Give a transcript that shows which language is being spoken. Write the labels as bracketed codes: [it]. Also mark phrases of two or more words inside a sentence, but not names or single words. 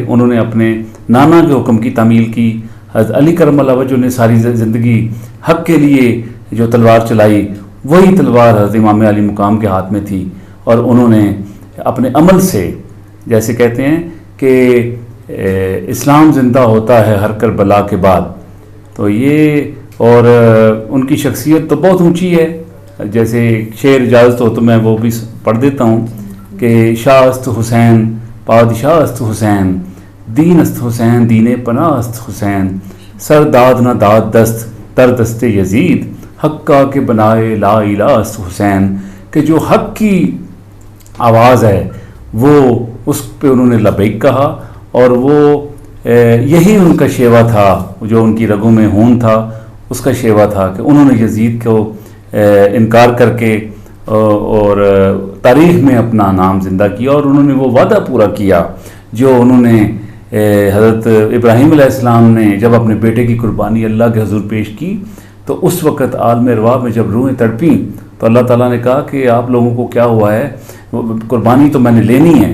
[ur] انہوں نے اپنے نانا کے حکم کی تعمیل کی۔ حضرت علی کرم اللہ وجہہ نے ساری زندگی حق کے لیے جو تلوار چلائی، وہی تلوار حضرت امام علی مقام کے ہاتھ میں تھی، اور انہوں نے اپنے عمل سے، جیسے کہتے ہیں کہ اسلام زندہ ہوتا ہے ہر کربلا کے بعد، تو یہ، اور ان کی شخصیت تو بہت اونچی ہے۔ جیسے شعر اجازت ہو تو میں وہ بھی پڑھ دیتا ہوں کہ [fa] شاہ است حسین پادشاہ است حسین، دین است حسین دین پناہ است حسین، سر داد نہ داد دست تر دست یزید، حق کا کے بنائے لا الہ است حسین، [ur] کہ جو حق کی آواز ہے وہ اس پہ انہوں نے لبیک کہا، اور وہ یہی ان کا شیوا تھا، جو ان کی رگوں میں خون تھا اس کا شیوا تھا کہ انہوں نے یزید کو انکار کر کے اور تاریخ میں اپنا نام زندہ کیا، اور انہوں نے وہ وعدہ پورا کیا جو انہوں نے حضرت ابراہیم علیہ السلام نے جب اپنے بیٹے کی قربانی اللہ کے حضور پیش کی، تو اس وقت عالم ارواح میں جب روحیں تڑپیں تو اللہ تعالیٰ نے کہا کہ آپ لوگوں کو کیا ہوا ہے، قربانی تو میں نے لینی ہے۔